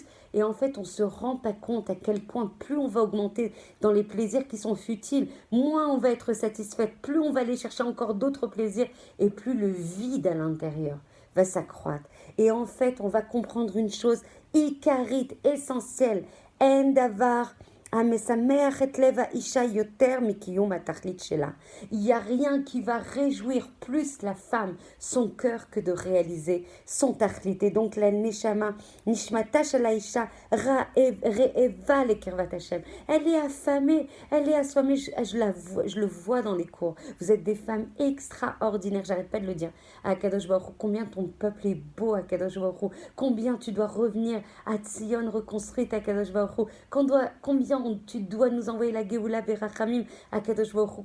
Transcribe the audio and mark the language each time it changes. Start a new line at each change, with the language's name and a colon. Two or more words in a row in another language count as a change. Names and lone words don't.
French: Et en fait, on ne se rend pas compte à quel point plus on va augmenter dans les plaisirs qui sont futiles, moins on va être satisfaite, plus on va aller chercher encore d'autres plaisirs et plus le vide à l'intérieur va s'accroître. Et en fait, on va comprendre une chose icarite, essentielle.
Hebrew: אין דבר המשמח את לב האישה יותר מקיום התכלית שלה.
French: Il n'y a rien qui va réjouir plus la femme, son cœur, que de réaliser son tachlit. Et donc la neshama,
Hebrew: נשמתה של האישה, רעבה לקרבת השם.
French: Elle est affamée, elle est assommée. Je le vois dans les cours. Vous êtes des femmes extraordinaires, j'arrête pas de le dire.
Hebrew: הקדוש ברוך הוא,
French: combien ton peuple est beau à
Hebrew: קדוש ברוך הוא,
French: combien tu dois revenir à Tzion reconstruite à
Hebrew: קדוש ברוך הוא,
French: combien tu dois nous envoyer la
Hebrew: גאולה ברחמים, הקדוש ברוך הוא.